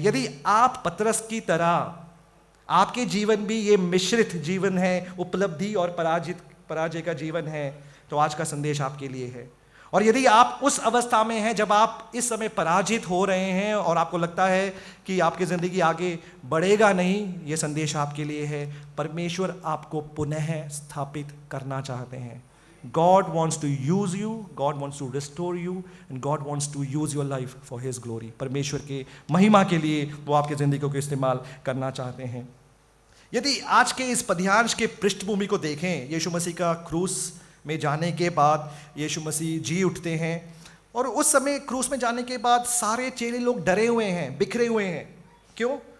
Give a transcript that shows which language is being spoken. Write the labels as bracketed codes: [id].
[hi] यदि आप पतरस की तरह, आपके जीवन भी ये मिश्रित जीवन है, उपलब्धि और पराजय का जीवन है, तो आज का संदेश आपके लिए है। और यदि आप उस अवस्था में हैं जब आप इस समय पराजित हो रहे हैं और आपको लगता है कि आपकी ज़िंदगी आगे बढ़ेगा नहीं, ये संदेश आपके लिए है। परमेश्वर आपको पुनः स्थापित करना चाहते हैं। [en] God wants to use you, God wants to restore you, and God wants to use your life for His glory. [hi] परमेश्वर के महिमा के लिए वो आपकी ज़िंदगी को इस्तेमाल करना चाहते हैं। यदि आज के इस पद्यांश के पृष्ठभूमि को देखें, यीशु मसीह का क्रूस में जाने के बाद यीशु मसीह जी उठते हैं, और उस समय क्रूस में जाने के बाद सारे चेले लोग डरे हुए हैं, बिखरे हुए हैं। क्यों?